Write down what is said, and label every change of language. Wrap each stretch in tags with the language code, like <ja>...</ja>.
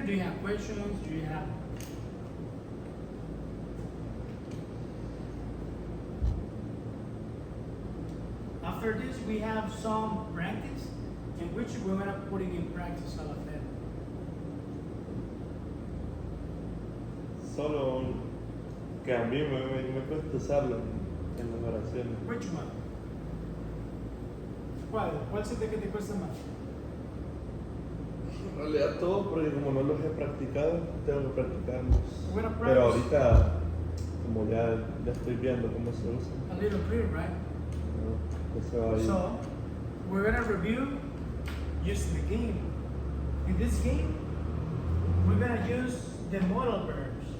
<en>Do you have questions? Do you have? After this, we have some practice in which we're gonna putting in practice all of that.</en> <es>Solo Que a mí me cuesta usarlo en las oraciones.</es> <en>Which one?</en> <es>¿Cuál siente que te cuesta más? En realidad todo, porque como no los he practicado, tengo que practicarlos. Bueno, Pero</es> <en>practice.</en> <es>ahorita, como ya estoy viendo cómo se usa,</es> <en>A little clear, right?</en> <es>¿no? Eso va a ir.</es> <en>So, we're gonna review using the game. In this game, we're gonna use the modal verbs.</en>